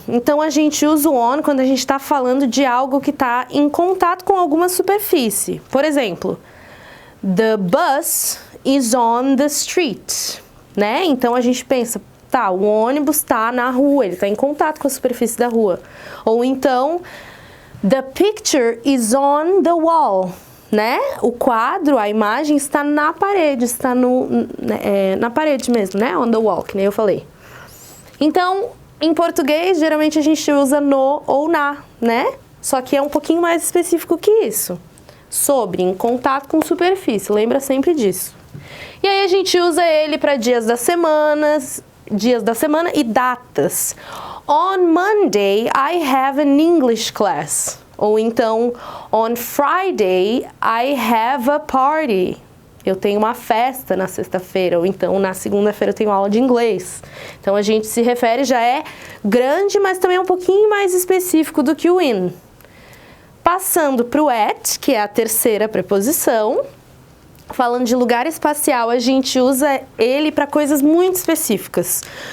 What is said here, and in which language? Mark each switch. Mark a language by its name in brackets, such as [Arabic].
[Portuguese] Então, a gente usa o on quando a gente está falando de algo que está em contato com alguma superfície. Por exemplo, [English] the bus is on the street, né? [Portuguese] Então, a gente pensa, tá, o ônibus está na rua, ele está em contato com a superfície da rua. Ou então, [English] the picture is on the wall, né? [Portuguese] O quadro, a imagem está na parede, está na parede mesmo, né? [English] On the wall, [Portuguese] que nem eu falei. Então, em português, geralmente a gente usa no ou na, né? Só que é um pouquinho mais específico que isso. Sobre, em contato com superfície, lembra sempre disso. E aí a gente usa ele para dias da semana e datas. [English] On Monday, I have an English class. [Portuguese] Ou então, [English] on Friday, I have a party. [Portuguese] Eu tenho uma festa na sexta-feira, ou então na segunda-feira eu tenho aula de inglês. Então a gente se refere, já é grande, mas também é um pouquinho mais específico do que o in. Passando para o at, que é a terceira preposição, falando de lugar espacial, a gente usa ele para coisas muito específicas.